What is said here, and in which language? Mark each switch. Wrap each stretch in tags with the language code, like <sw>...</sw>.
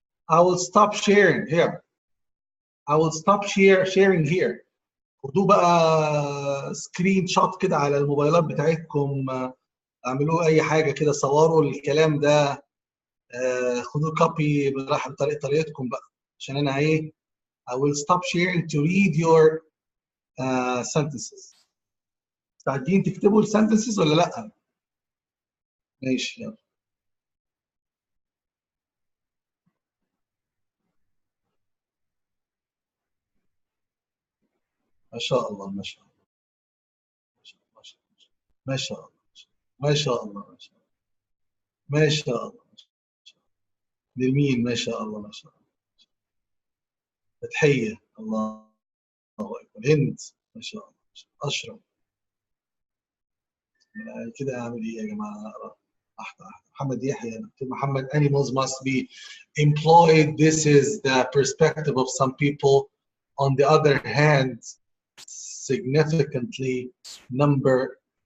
<en>I will stop sharing here. I will stop sharing here.</en> <ar>خدوه بقى سكرين شوت كده على الموبايلات بتاعتكم، اعملوا اي حاجه كده، صوروا الكلام ده، خدوا كوبي بطريقتكم بقى، عشان انا ايه</ar> <en>I will stop sharing to read your sentences.</en> <ar>مستعدين تكتبوا السنتنسز ولا لا؟ ماشي يلا. ما شاء الله ما شاء الله ما شاء الله ما شاء الله ما شاء الله ما شاء الله ما شاء الله. لمين؟ ما شاء الله ما شاء الله. فتحية، الله أكبر. هند ما شاء الله. أشرف كده أعمل إيه يا جماعة؟ أقرأ واحدة واحدة. محمد يحيى، دكتور محمد.</ar> <en>Animals must be employed. This is the perspective of some people. On the other hand, significant number.</en>